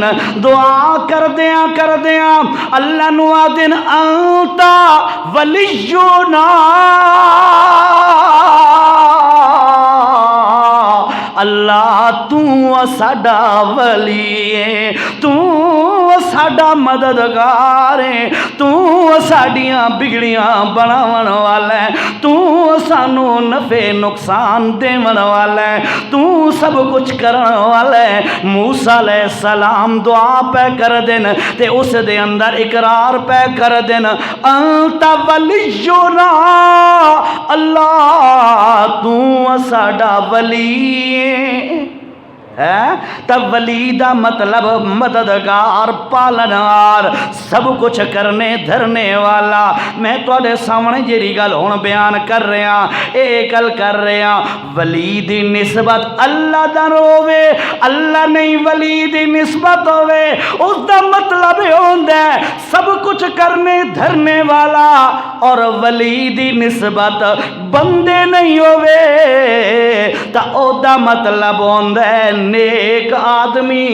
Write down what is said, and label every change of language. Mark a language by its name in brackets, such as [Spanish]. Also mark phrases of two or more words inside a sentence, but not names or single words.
[Punjabi] دعا کر دیاں اللہ نو آدن [Arabic] انتا ولینا، [Punjabi] اللہ تو ساڈا ولی ہے، تو ساڈا مددگار ہے، تو ساڈیاں بگڑیاں بناون والا ہے، تو سانو نفع نقصان دیون والا ہے، تو سب کچھ کرن والا ہے. موسیٰ علیہ السلام دعا پہ کر دین تے اس دے اندر اقرار پہ کر دین [Arabic] انت ولینا، [Punjabi] اللہ تو ساڈا ولی ہے. تب ولی دا مطلب مددگار، پالنہار، سب کچھ کرنے دھرنے والا. میں تواڈے سامنے جیڑی گل ہن بیان کر رہا، اے گل کر رہا ولی دی نسبت اللہ دا ہوے، اللہ نہیں ولی دی نسبت ہوے، اس دا مطلب یہ ہوندا ہے سب کچھ کرنے دھرنے والا. اور ولی دی نسبت بندے نہیں ہوے تا او دا مطلب ہوندا ہے نیک آدمی.